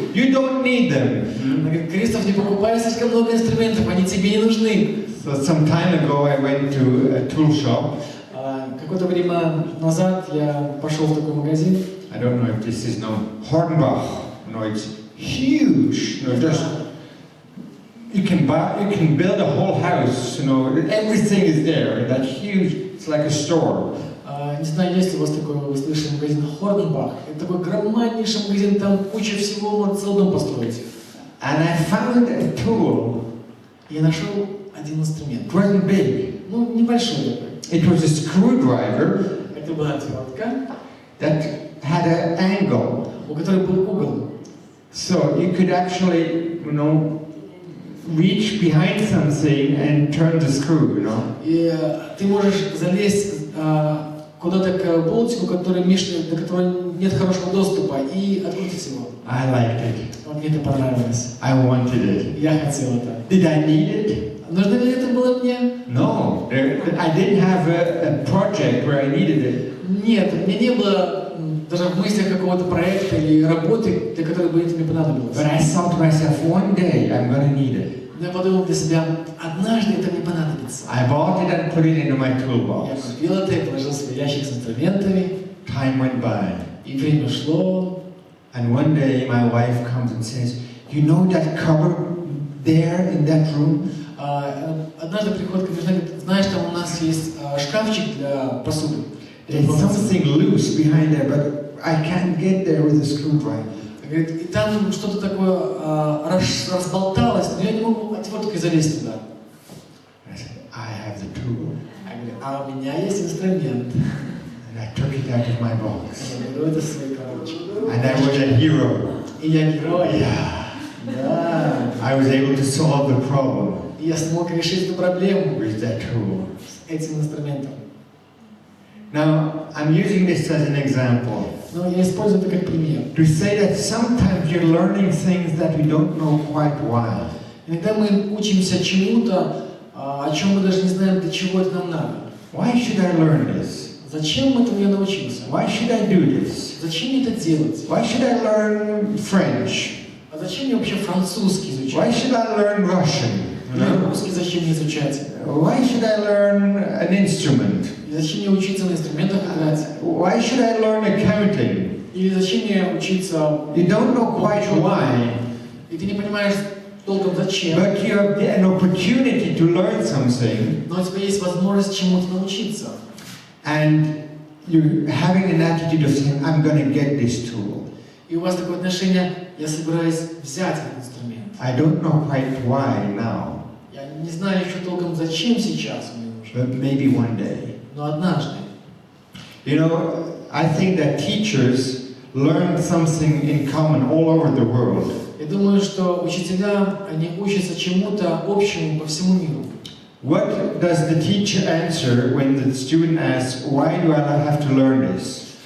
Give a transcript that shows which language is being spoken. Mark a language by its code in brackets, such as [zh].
[en] You don't need them. [ru] Она говорит: Кристоф, не покупай слишком много инструментов, они тебе не нужны. [en] So some time ago I went to a tool shop. [ru] Какое-то время назад я пошел в такой магазин. [en] I don't know if this is known. Hornbach. No, it's huge. You know, just you can build a whole house. You know, everything is there. That huge. It's like a store. [ru] Не знаю, есть ли у вас такой, вы слышали, магазин Хорнбах. Это такой громаднейший магазин, там куча всего, можно целый дом построить. [en] And I found a tool. [ru] Я нашел один инструмент. [en] It wasn't big. [ru] Ну, небольшой. [en] It was a screwdriver. [ru] Это была отвертка. [en] That had an angle. [ru] У которой был угол. [en] So you could actually, you know, reach behind something and turn the screw, you know. [ru] И ты можешь залезть куда-то к болтику, который до которого нет хорошего доступа, и открутить его. [en] I liked it. [ru] Вот мне это понравилось. [en] I wanted it. [ru] Я хотел это. [en] Did I need it? [ru] Нужно ли это было мне? [en] No. I didn't have a project where I needed it. [ru] Нет, у меня не было даже в мыслях какого-то проекта или работы, для которой бы это мне понадобилось. [en] But I thought to myself, one day I'm going to need it. [ru] Но я подумал для себя, однажды это мне понадобится. [en] I bought it and put it into my [ru] Я [en] toolbox. [ru] купил это и положил в свой ящик с инструментами. [en] Time went by. [ru] И время шло. [en] And one day my wife comes and says, you know that cupboard there in that room? [ru] Однажды приходит ко мне, говорит, знаешь, там у нас есть шкафчик для посуды. [en] There's something loose behind there, but I can't get there with a screwdriver. [ru] Говорит, и там что-то такое разболталось, но я не могу отверткой залезть туда. [en] I said, I have the tool. [ru] А у меня есть инструмент. [en] And I took it out of my box. [ru] Я беру это в свою коробочку. [en] And I was a hero. [ru] И я герой. [en] Yeah. [ru] Да. [en] I was able to solve the problem [ru] И я смог решить эту проблему [en] with that tool. [ru] с этим инструментом. [en] Now, I'm using this as an example [ru] Но я использую это как пример. [en] to say that sometimes you're learning things that we don't know quite why. [ru] Иногда мы учимся чему-то, о чем мы даже не знаем, для чего это нам надо. [en] Why should I learn this? [ru] Зачем этому я научился? [en] Why should I do this? [ru] Зачем мне это делать? [en] Why should I learn French? [ru] А зачем мне вообще французский [en] Why [ru] изучать? [en] should I learn Russian? [ru] Или русский зачем мне изучать? [en] Why should I learn an instrument? [ru] И зачем мне учиться на инструментах играть? [en] Why should I learn accounting? [ru] Или зачем мне учиться? [en] You don't know quite why, [ru] И ты не понимаешь толком зачем. [en] but you have an opportunity to learn something, [ru] Но у тебя есть возможность чему-то научиться. [en] and you're having an attitude of saying, I'm going to get this tool. [ru] И у вас такое отношение, я собираюсь взять этот инструмент. [en] I don't know quite why now, [ru] Я не знаю еще толком зачем сейчас мне нужно. [en] but maybe one day. [ru] Но однажды. [en] You know, I think that teachers learn something in common all over the world. [ru] Я думаю, что учителя, они учатся чему-то общему по всему миру. [en] What does the teacher answer when the student asks, why do I have to learn this?